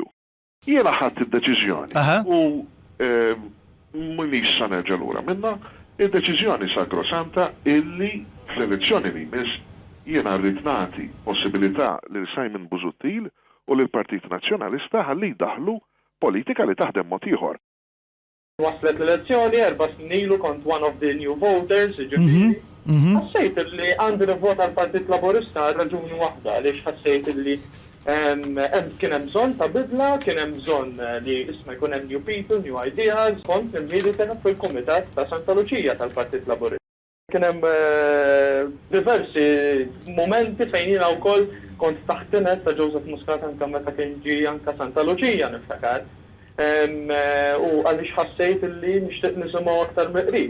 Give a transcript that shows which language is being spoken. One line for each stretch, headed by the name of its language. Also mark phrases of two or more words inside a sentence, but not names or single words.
Maltese: Jiena ħadd id-deċiżjoni u m'iniex sa nerġa' lura minnha, id-deċiżjoni sakrosanta illi fl-elezzjoni li jmiss jiena rrid nagħti possibilità lil Simon Busuttil u lill Partit Nazzjonalista ħalli jdaħlu politika li taħdem mod ieħor. waslet l-elezzjoni, 4 snin ilu kont
English: one of the new voters,
Maltese: ġifiri. Ħassejt li għandi nivvota l-Partit Laburista raġuni waħda, għaliex ħassejt li kien hemm bżonn ta' bidla, kien hemm bżonn li isma' jkun hemm
English: new people, new ideas,
Maltese: kont il-milita fil-Kumitat ta' Santa Luċija tal-Partit Laburista. Kien hemm diversi momenti fejn jiena wkoll kont taħtinet ta' Joseph Muscat anke meta kien ġie anke Santa Luċija niftakar. U għaliex ħassejt li nixtieq nisimgħu aktar miqrib.